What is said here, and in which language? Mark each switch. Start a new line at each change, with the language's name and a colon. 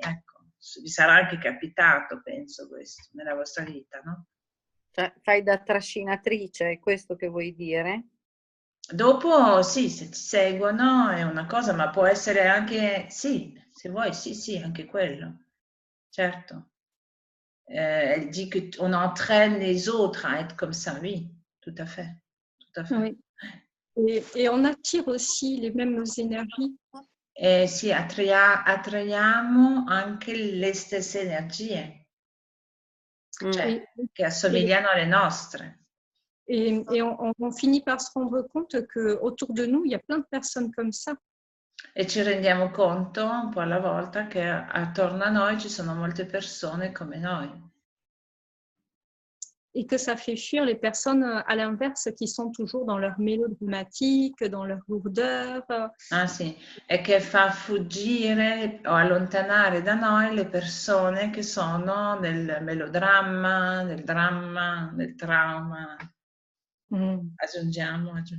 Italian: Ecco, vi sarà anche capitato, penso, questo nella vostra vita, no? Cioè, fai da trascinatrice, è questo che vuoi dire? Dopo, sì, se ti seguono è una cosa, ma può essere anche, sì, se vuoi, sì, sì, anche quello, certo.
French: Elle dit qu'on entraîne les autres à être comme ça, oui, tout à fait, tout à fait. Oui. Et on attire aussi les mêmes énergies.
Italian: E sì, attraiamo anche le stesse energie, cioè,
French: Oui.
Italian: che assomigliano alle nostre.
French: Et on finit par se rendre compte qu'autour de nous, il y a plein de personnes comme ça.
Italian: E ci rendiamo conto un po' alla volta che attorno a noi ci sono molte persone come noi.
French: Et que ça fait fuir les personnes à l'inverse qui sont toujours dans leur mélodramatique, dans leur lourdeur.
Italian: Ah sì, e che fa fuggire o allontanare da noi le persone che sono nel melodramma, nel dramma, nel trauma. Aggiungiamo.